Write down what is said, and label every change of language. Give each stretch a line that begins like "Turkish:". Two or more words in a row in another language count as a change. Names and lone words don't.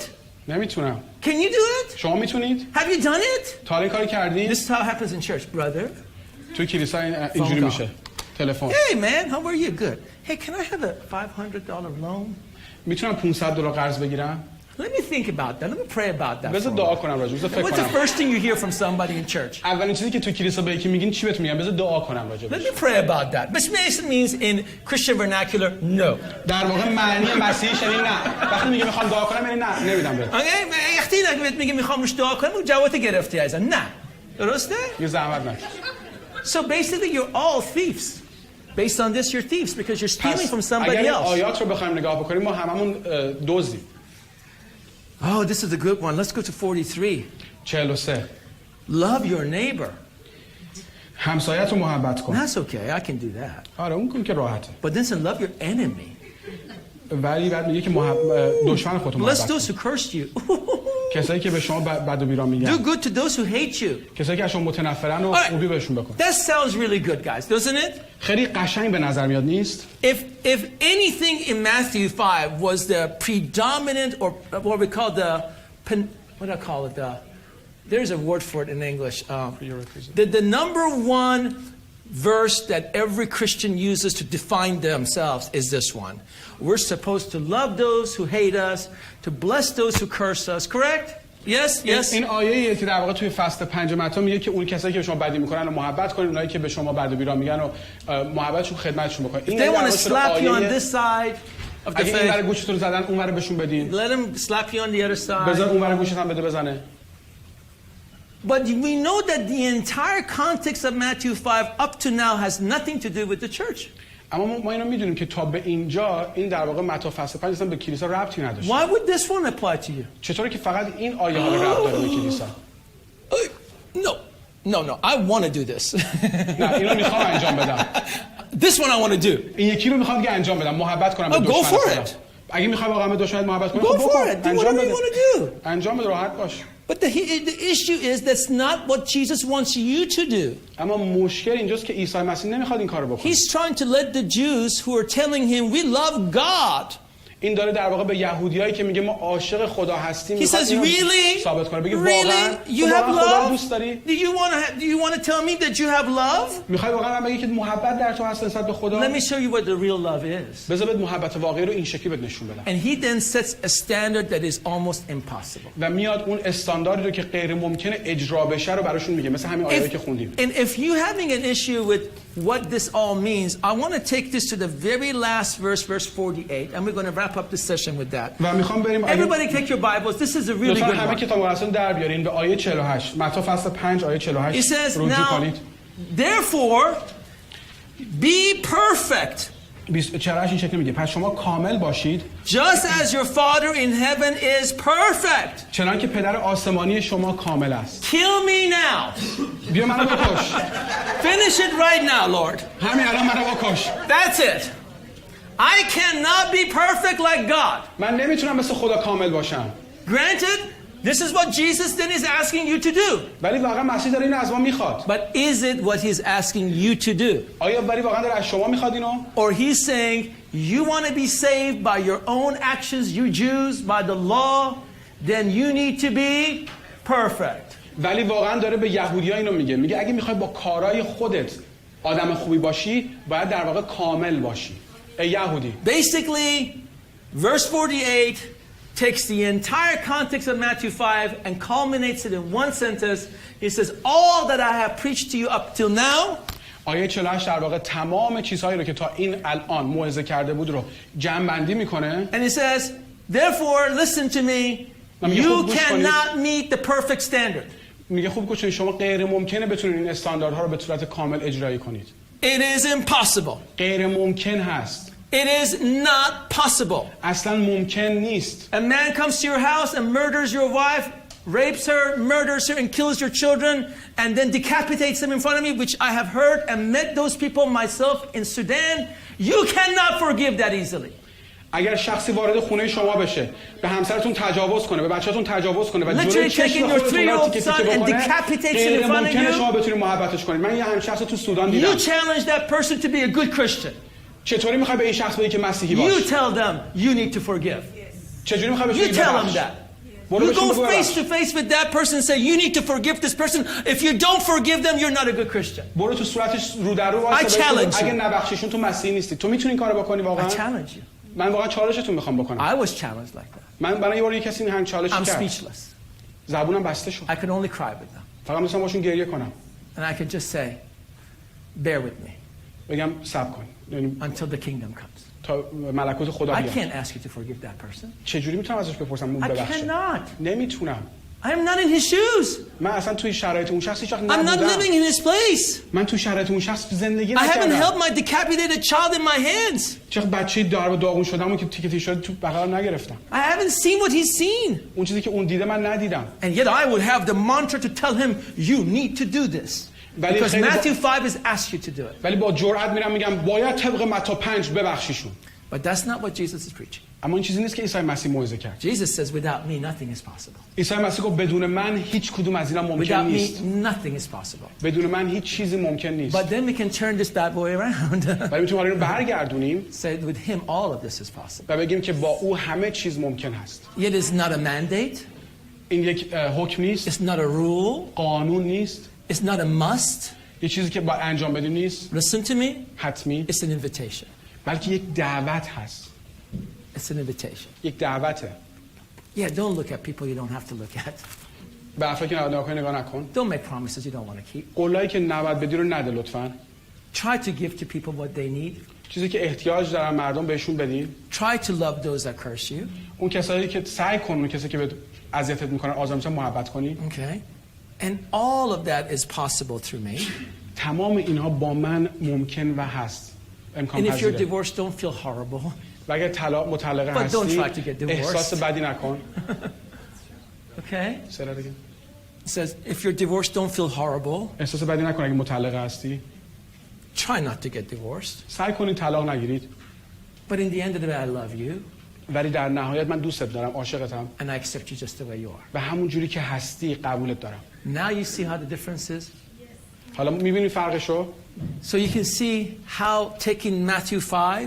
Persian: نمیتونم.
English: Can you do it?
Persian: شما میتونید؟
English: Have you done it?
Persian: تا این کارو کردید؟
English: This is how it happens in church, brother.
Persian: تو کلیسا اینجوری میشه. تلفن.
English: Hey man, how are you? Good. Hey, can I have a $500 loan?
Persian: میتونم $500 قرض بگیرم؟
English: Let me think about that. Let me pray about that.
Persian: بذار دعا کنم راجع بهش.
English: What's the first thing you hear from somebody in church?
Persian: اولین چیزی که تو کلیسا به یکی میگین چی بهتون میگن؟ بذار دعا کنم راجع بهش.
English: Let me pray about that. Which means in Christian vernacular, no.
Persian: در واقع معنی مسیحیش یعنی نه. وقتی میگه میخوام دعا کنم یعنی نه، نمیدم بهت. Okay, وقتی میگه میخوام روش دعا کنم، جواب گرفتی ازم. نه. درسته؟ یه زحمت نکش.
English: So basically you're all thieves. Based on this you're thieves because you're stealing from somebody else.
Persian: اگر آیات رو بخوایم نگاه بکنیم ما هممون دزدیم.
English: Oh, this is a good one. Let's go to 43. 43. Love your neighbor.
Persian: همسایت رو محبت کن.
English: That's okay. I can do that.
Persian: آره اون که راحته.
English: But then say love your enemy.
Persian: ولی بعد میگه که دشمن خودت محبت کن.
English: Bless those who cursed you.
Persian: کسایی که به شما بد و بیران میگن.
English: Do good to those who hate you.
Persian: کسایی که از شما متنفرن و خوبی بهشون بکن.
English: That sounds really good, guys, doesn't it?
Persian: خیلی قشنگ به نظر میاد نیست؟
English: If anything in Matthew 5 was the predominant or what we call what do I call it? There's a word for it in English. The number one verse that every Christian uses to define themselves is this one. We're supposed to love those who hate us, to bless those who curse us, correct? Yes.
Persian: این آیه‌ای که در واقع توی فصل 5 متی میگه که اون کسایی که به شما بدی میکنن رو محبت کنید، اونایی که به شما بد و بیراه میگن و محبتشون خدمتشون بکنید.
English: این they want to slap you on this side of the face.
Persian: اگه این گوشتون رو زدن اون ور بهشون بدین.
English: Let them slap you on the other side.
Persian: بذار اون ور گوشت هم بده بزنه.
English: But we know that the entire context of Matthew 5 up to now has nothing to do with the church.
Persian: اما ما اینو میدونیم که تا به اینجا این در واقع متی فصل 5 اصلا به کلیسا ربطی نداشت.
English: Why would this one apply to you?
Persian: چطوره که فقط این آیه ها ربط داره به کلیسا؟
English: No. I want to do this.
Persian: نه اینو میخوام انجام بدم.
English: This one I want to do.
Persian: این یکی رو میخوام که انجام بدم، محبت کنم به دشمن.
English: Go for it.
Persian: اگه میخوای واقعا به دشمن محبت کنی
English: Go for it. Do whatever you want to do.
Persian: انجام بده، راحت باش.
English: But the issue is that's not what Jesus wants you to do.
Persian: اما مشکل اینجاست که عیسی مسیح نمیخواد این کارو بکنه.
English: He's trying to let the Jews who are telling him we love God.
Persian: این داره در واقع به یهودیایی که میگه ما عاشق خدا هستیم میخواد ثابت کنه. بگه واقعا
English: you have love.
Persian: دوست داری؟
English: Do you want to tell me that you have love?
Persian: میخوای واقعا من بگی که محبت در تو هست نسبت به خدا؟
English: Let me show you what the real love is.
Persian: بذار بهت محبت واقعی رو این شکلی بهت نشون بدم.
English: And he then sets a standard that is almost impossible.
Persian: و میاد اون استانداردی رو که غیر ممکنه اجرا بشه رو براشون میگه، مثل همین آیه‌ای که خوندیم.
English: And if you having an issue with what this all means, I want to take this to the very last verse 48, and we're going to wrap up the session with that.
Persian: و میخوام بریم
English: Everybody take your Bibles. This is a really good one.
Persian: همه کتاب مقدساتون در بیارین به آیه 48. متی فصل 5 آیه 48 رجوع کنید.
English: Therefore, Be perfect.
Persian: 48 این شکلی میگه پس شما کامل باشید
English: Just as your Father in heaven is perfect.
Persian: چنانکه پدر آسمانی شما کامل است.
English: Kill me now.
Persian: بیا منو بکش.
English: Finish it right now, Lord.
Persian: همین الان منو بکش.
English: That's it. I cannot be perfect like God.
Persian: من نمیتونم مثل خدا کامل باشم.
English: Granted, this is what Jesus then is asking you to do.
Persian: ولی واقعا مسیح داره اینو از ما میخواد.
English: But is it what he's asking you to do?
Persian: آیا ولی واقعا داره از شما میخواد اینو؟
English: Or he's saying you want to be saved by your own actions, you Jews, by the law, then you need to be perfect.
Persian: ولی واقعا داره به یهودی‌ها اینو میگه اگه میخوای با کارهای خودت آدم خوبی باشی باید در واقع کامل باشی. ای یهودی.
English: Basically, verse 48 takes the entire context of Matthew 5 and culminates it in one sentence. He says, all that I have preached to you up till now.
Persian: آیه 48 در واقع تمام چیزهایی رو که تا این الان موعظه کرده بود رو جمع بندی میکنه.
English: And he says, therefore, listen to me. You cannot meet the perfect standard.
Persian: میگه خوب گوش کنید شما غیر ممکنه بتونید این استانداردها رو به صورت کامل اجرایی کنید.
English: It is impossible.
Persian: غیر ممکن هست.
English: It is not possible.
Persian: اصلا ممکن نیست.
English: A man comes to your house and murders your wife, rapes her, murders her, and kills your children, and then decapitates them in front of me, which I have heard and met those people myself in Sudan. You cannot forgive that easily.
Persian: اگر شخصی وارد خونه شما بشه به همسرتون تجاوز کنه به بچه‌تون تجاوز کنه و جلوی چشم خودتون رو تیکه تیکه بکنه غیر ممکنه شما بتونید محبتش کنید. من یه همین شخص رو تو سودان دیدم.
English: You challenge that person to be a good Christian.
Persian: چطوری میخوای به این شخص بگی که مسیحی باش؟
English: You tell them you need to forgive.
Persian: چجوری میخوای بهش
English: You
Persian: بگی
English: tell them that. You go face to face with that person and say you need to forgive this person. If you don't forgive them, you're not a good Christian.
Persian: برو تو صورتش رو در رو واسه اگه نبخشیشون تو مسیحی نیستی. تو میتونی این کارو بکنی واقعا؟
English: I challenge you.
Persian: من واقعا چالشتون میخوام بکنم.
English: I was challenged like that.
Persian: من برای یه بار یه کسی همین چالش کرد.
English: I'm speechless.
Persian: زبونم بسته شد.
English: I could only cry with them.
Persian: فقط میتونم باشون گریه کنم.
English: And I could just say, bear with me.
Persian: بگم صبر کن.
English: Until the kingdom comes.
Persian: تا ملکوت خدا بیاد.
English: I can't ask you to forgive that person.
Persian: چجوری میتونم ازش بپرسم اون ببخشه؟
English: I cannot.
Persian: نمیتونم.
English: I am not in his shoes.
Persian: من اصلا توی شرایط اون شخص هیچ وقت نبودم.
English: I'm not living in his place.
Persian: من توی شرایط اون شخص زندگی نکردم.
English: I haven't held my decapitated child in my hands.
Persian: چه بچه‌ای دار و داغون شدهمو که تیکه تیکه شده تو بغلم نگرفتم.
English: I haven't seen what he's seen.
Persian: اون چیزی که اون دیده من ندیدم.
English: And yet I would have the mantra to tell him you need to do this. Because Matthew 5 has asked you to do it.
Persian: ولی با جرأت میرم میگم باید طبق متی 5 ببخشیشون.
English: But that's not what Jesus is preaching.
Persian: اما این چیزی نیست که عیسی مسیح موعظه کرد.
English: Jesus says without me nothing is possible.
Persian: عیسی مسیح گفت بدون من هیچ کدوم از اینا ممکن نیست.
English: Without me nothing is possible.
Persian: بدون من هیچ چیزی ممکن نیست.
English: But then we can turn this bad boy around.
Persian: ولی میتونیم اینو برگردونیم.
English: Say with him all of this is possible.
Persian: و بگیم که با او همه چیز ممکن هست.
English: It is not a mandate.
Persian: این یک حکم نیست.
English: It's not a rule.
Persian: قانون نیست.
English: It's not a must.
Persian: یه چیزی که باید انجام بدیم نیست.
English: Listen to me.
Persian: حتمی.
English: It's an invitation.
Persian: بلکه یک دعوت هست.
English: It's an invitation.
Persian: یک دعوته.
English: Yeah, don't look at people you don't have to look at.
Persian: به افرادی که نگاه نکن.
English: Don't make promises you don't want to keep.
Persian: قولایی که نباید بدی رو نده لطفاً.
English: Try to give to people what they need.
Persian: چیزی که احتیاج دارن مردم بهشون بدین.
English: Try to love those that curse you.
Persian: اون کسایی که سعی کن اون کسی که به اذیتت میکنن آزار میشن محبت کنی.
English: Okay. And all of that is possible through me.
Persian: تمام اینها با من ممکن و هست. امکان پذیره.
English: And if you're
Persian: پذیره.
English: divorced, don't feel horrible.
Persian: و اگر مطلقه
English: But don't
Persian: هستی
English: try to get divorced.
Persian: احساس بدی نکن.
English: Okay. Say that again. It says if you're divorced, don't feel horrible.
Persian: احساس بدی نکن اگه مطلقه هستی.
English: Try not to get divorced.
Persian: سعی کنید طلاق نگیرید.
English: But in the end of the day, I love you.
Persian: ولی در نهایت من دوستت دارم، عاشقتم.
English: And I accept you just the way you are.
Persian: و همون جوری که هستی قبولت دارم.
English: Now you see how the difference is.
Persian: حالا می‌بینی فرقشو؟
English: So you can see how taking Matthew 5